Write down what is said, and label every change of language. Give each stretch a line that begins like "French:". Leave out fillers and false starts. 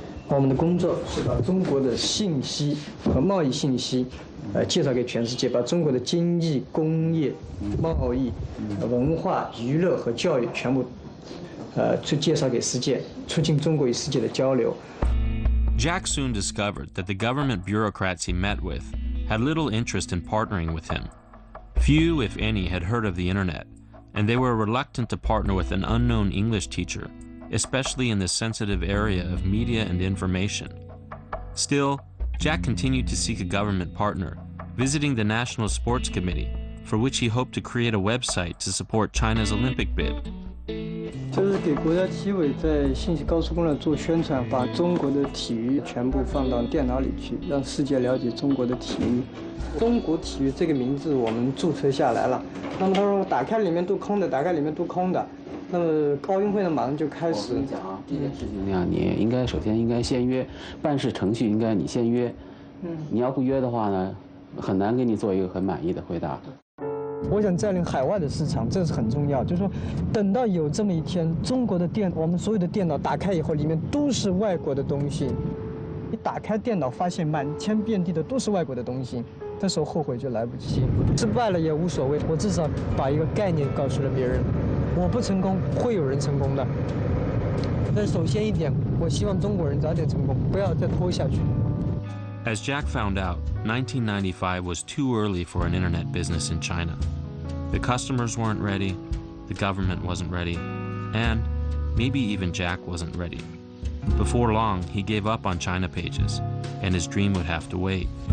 Chinese: 我们的工作是把中国的信息和贸易信息，介绍给全世界，把中国的经济、工业、贸易、文化、娱乐和教育全部。去介绍给世界，促进中国与世界的交流。
English: Jack soon discovered that the government bureaucrats he met with had little interest in partnering with him. Few, if any, had heard of the internet, and they were reluctant to partner with an unknown English teacher, especially in the sensitive area of media and information. Still, Jack continued to seek a government partner, visiting the National Sports Committee, for which he hoped to create a website to support China's Olympic bid.
Chinese: 就是给国家体委在信息高速公路做宣传，把中国的体育全部放到电脑里去，让世界了解中国的体育。中国体育这个名字我们注册下来了。那么他说打开里面都空的，打开里面都空的。那么奥运会呢马上就开始。我跟你讲啊，这件事情呢，你应该首先应该先约，办事程序应该你先约。你要不约的话呢，很难给你做一个很满意的回答。我想占领海外的市场，这是很重要。就是说，等到有这么一天，中国的我们所有的电脑打开以后，里面都是外国的东西。你打开电脑，发现满天遍地的都是外国的东西，这时候后悔就来不及。失败了也无所谓，我至少把一个概念告诉了别人。我不成功，会有人成功的。但首先一点，我希望中国人早点成功，不要再拖下去。
English: As Jack found out, 1995 was too early for an internet business in China. The customers weren't ready, the government wasn't ready, and maybe even Jack wasn't ready. Before long, he gave up on China pages, and his dream would have to wait.